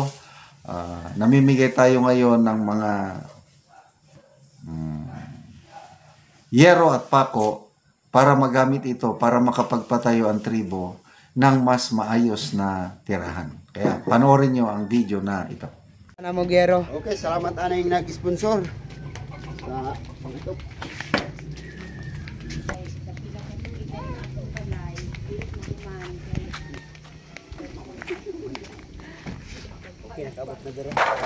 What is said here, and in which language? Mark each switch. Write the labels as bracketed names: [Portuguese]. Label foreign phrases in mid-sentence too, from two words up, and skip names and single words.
[Filipino] Namimigay tayo ngayon ng mga yero at pako para magamit ito para makapagpatayo ang tribo ng mas maayos na tirahan. Kaya panoorin nyo ang video na ito. Namogero. [Hiligaynon] Okay, salamat anay nag-sponsor sa pangito. Okay, nakabot na dira.